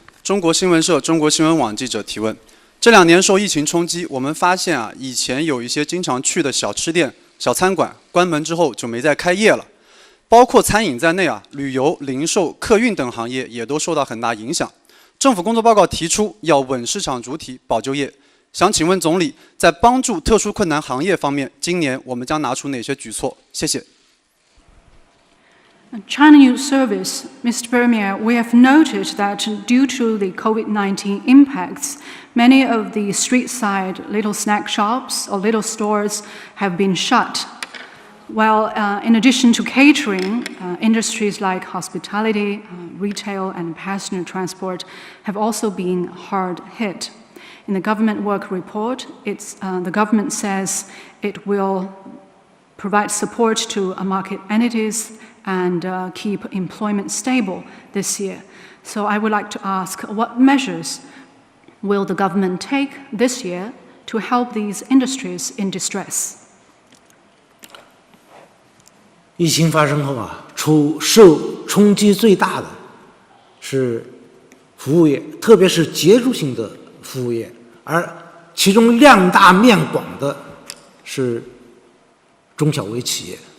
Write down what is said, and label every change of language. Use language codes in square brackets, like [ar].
[zh] 中国新闻社、中国新闻网记者提问：这2年受疫情冲击，我们发现以前有一些经常去的小吃店、小餐馆关门之后就没再开业了，包括餐饮在内旅游、零售、客运等行业也都受到很大影响。政府工作报告提出要稳市场主体、保就业。想请问总理，在帮助特殊困难行业方面，今年我们将拿出哪些举措？谢谢。 [en] China News Service, Mr. Premier, we have noted that due to the COVID-19 impacts, many of the street-side little snack shops or little stores have been shut. While in addition to catering, industries like hospitality, retail, and passenger transport have also been hard hit. In the government work report, the government says it will provide support to market entities and keep employment stable this year. So I would like to ask, what measures will the government take this year to help these industries in distress? [zh] 疫情发生后受冲击最大的是服务业，特别是结构性的服务业，而其中量大面广的是中小微企业。